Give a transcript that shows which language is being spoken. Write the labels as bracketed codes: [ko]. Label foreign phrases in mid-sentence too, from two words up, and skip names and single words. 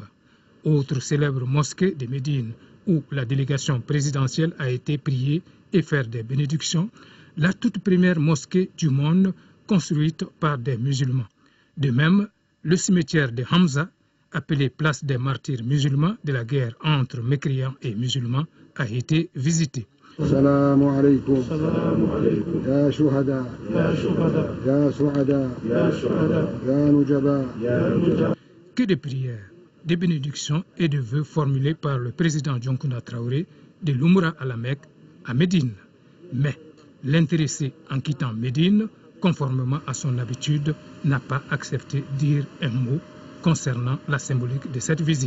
[fr] Autre célèbre mosquée de Médine, où la délégation présidentielle a été priée et faire des bénédictions, la toute première mosquée du monde construite par des musulmans. De même, le cimetière de Hamza, appelé place des martyrs musulmans de la guerre entre mécréants et musulmans, a été visité. [ar] سلام عليكم. يا شهداء. يا شهداء. يا سعداء. يا شهداء. يا نجباء. [fr] Que de prières, de bénédictions et de vœux formulés par le président Djankouna Traoré de l'Umrah à la Mecque, à Médine. Mais l'intéressé en quittant Médine, conformément à son habitude, n'a pas accepté de dire un mot concernant la symbolique de cette visite.